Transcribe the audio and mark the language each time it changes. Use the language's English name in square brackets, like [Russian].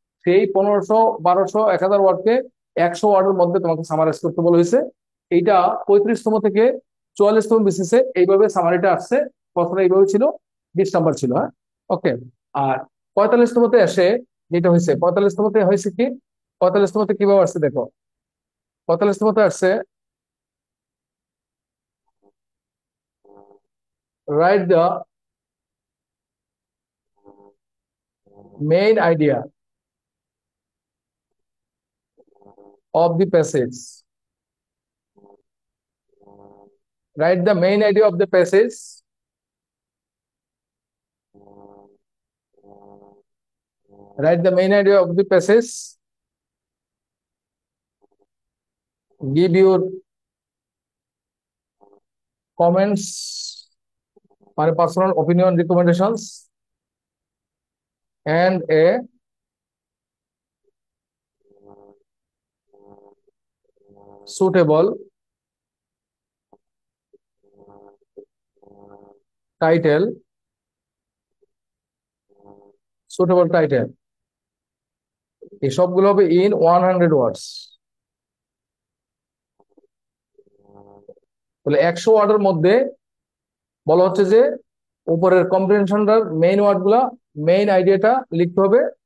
[Bangla] সেই 1500, 1200, 1000 ওয়ার্ডকে 100 ওয়ার্ডের মধ্যে তোমাকে সামারাইজ করতে বলা হয়েছে। এইটা 35তম থেকে 44তম বিসিসে এইভাবে সামারিটা আসছে। প্রথমে এইভাবে ছিল, 20 নম্বর ছিল, হ্যাঁ, ওকে। আর 45তমতে এসে যেটা হয়েছে, 45তমতে হয়েছে কি, 45তমতে কিভাবে আসছে দেখো। 45তমতে আসছে [English] write the main idea of the passage. Write the main idea of the passage. Write the main idea of the passage. Give your comments, my personal opinion, recommendations, and a suitable title. Suitable title. [Bangla] এই সবগুলো হবে in 100 ওয়ার্ডস। তাহলে 100 ওয়ার্ডের মধ্যে বলা হচ্ছে যে উপরের কম্প্রিহেনশনটার মেইন ওয়ার্ড গুলা, মেইন আইডিয়াটা লিখতে হবে।